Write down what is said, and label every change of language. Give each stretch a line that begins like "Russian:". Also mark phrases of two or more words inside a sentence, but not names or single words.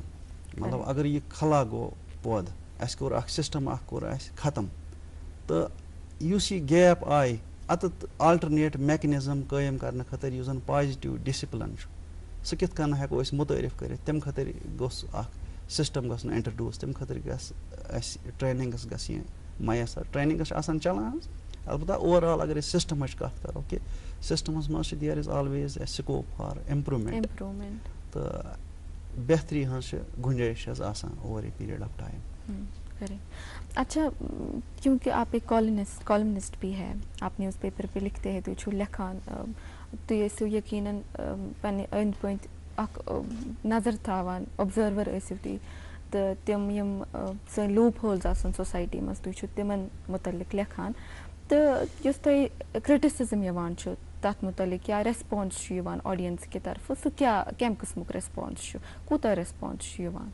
Kashmiri: مطلب اگر یہِ خلا گوٚو پٲدٕ اَسہِ کوٚر اکھ سسٹم اکھ کوٚر اَسہِ ختم تہٕ یُس یہِ گیپ آیہِ اَتٮ۪تھ
English: alternate mechanism
Kashmiri: قٲیِم کرنہٕ خٲطرٕ یُس زن
English: positive discipline
Kashmiri: چھُ سُہ کِتھ کٔنۍ ہٮ۪کو أسۍ مُتعٲرِف کٔرِتھ تمہِ خٲطرٕ گوٚژھ اکھ سسٹم گژھُن انٹرڈیوٗس تمہِ خٲطرٕ گژھِ اَسہِ ٹریننگٕس گژھِ یہِ میسر ٹریننگٕس چھِ آسان چلان حظ البتہ اوورآل اگر سسٹم کت کرو کہ سسٹمس مز
English: there is always a scope for improvement
Kashmiri: تو بہتری ہز گنجائش آسان
English: over a period of time.
Urdu: اچھا کیونکہ آپ ایک کالمنسٹ بھی ہے, آپ نیوز پیپر پہ لکھتے ہیں,
Kashmiri: تو لکھان تو یقیناً پنہ أنٛدۍ پٔکۍ اکھ نظر تھاوان, اوبزرور ٲسِو تُہۍ, تہٕ تِم یِم سٲنۍ
English: loop holes
Kashmiri: آسان سوسایٹی منٛز تُہۍ چھِو تِمن متعلق لیکھان, تہٕ یُس تۄہہِ کرٹسزم یِوان چھُ تتھ متعلق یا ریسپانس چھُ یِوان آڈینس کہِ طرفہٕ, سُہ کمہِ قٕسمُک ریسپانس چھُ, کوٗتاہ ریسپانس چھُ یِوان؟